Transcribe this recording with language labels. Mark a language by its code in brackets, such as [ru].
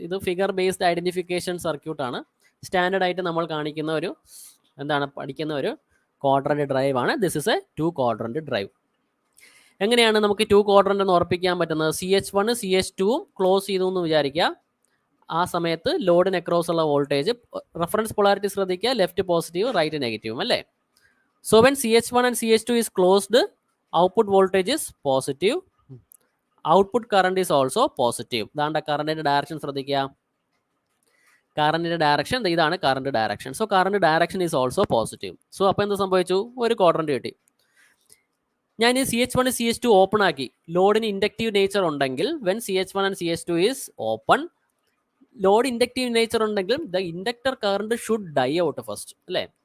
[ml] ഇത് figure based identification circuit ആണ്. Standard ആയിട്ട് നമ്മൾ കാണിക്കുന്ന ഒരു പഠിക്കുന്ന ഒരു ക്വാഡ്രന്റ് ഡ്രൈവ് ആണ്. [en] This is a 2 quadrant drive. [ml] എങ്ങനെയാണ് നമുക്ക് 2 ക്വാഡ്രന്റ് എന്ന് ഉറപ്പിക്കാൻ പറ്റുന്നത്? CH1 CH2 ക്ലോസ് ചെയ്തു എന്ന് വിചാരിക്കുക. ആ സമയത്ത് ലോഡിന് അക്രോസ് ഉള്ള വോൾട്ടേജ് റെഫറൻസ് പൊളാരിറ്റി ശ്രദ്ധിക്കുക, ലെഫ്റ്റ് പോസിറ്റീവ് റൈറ്റ് നെഗറ്റീവും അല്ലേ? [en] So when CH1 and CH2 is closed, output voltage is positive. Output current is also positive. [ml] ഇതാണ് കറണ്ടിൻ്റെ ഡയറക്ഷൻ ശ്രദ്ധിക്കുക. കറണ്ടിൻ്റെ ഡയറക്ഷൻ ഇതാണ് current direction. [en] So current direction is also positive. [ml] So അപ്പോൾ എന്ത് സംഭവിച്ചു? ഒരു ക്വാഡ്രന്റ് കിട്ടി. ഞാൻ CH1 CH2 ഓപ്പൺ ആക്കി, ലോഡിന് ഇൻഡക്റ്റീവ് നേച്ചർ ഉണ്ടെങ്കിൽ [en] when CH1 and CH2 is open, [ml] load inductive nature ഉണ്ടെങ്കിൽ [en] the inductor current should die out first, [ml] അല്ലേ?